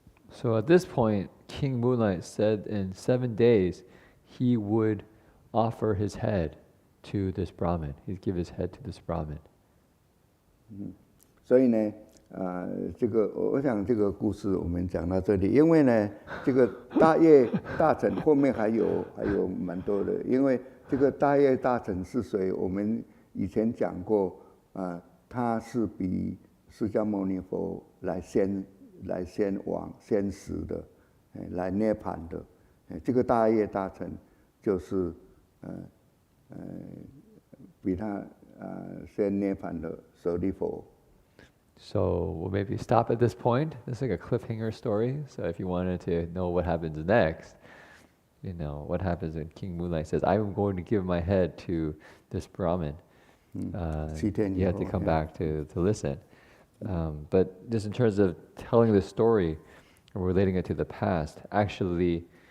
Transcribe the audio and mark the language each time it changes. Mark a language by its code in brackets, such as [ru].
[en] So at this point, King Moonlight said in 7 days he would offer his head to this Brahmin. He'd give his head to this Brahmin. [zh] 所以呢，我想这个故事我们讲到这里，因为呢，这个大业大臣后面还有蛮多的，因为这个大业大臣是谁？我们以前讲过，他是比释迦牟尼佛先往先死的，来涅槃的，这个大业大臣就是比他先涅槃的舍利佛。 [en] So we'll maybe stop at this point. It's like a cliffhanger story. So if you wanted to know what happens next, what happens when King Moonlight says, I'm going to give my head to this Brahmin. You have to come back to listen. But just in terms of telling the story and relating it to the past, actually,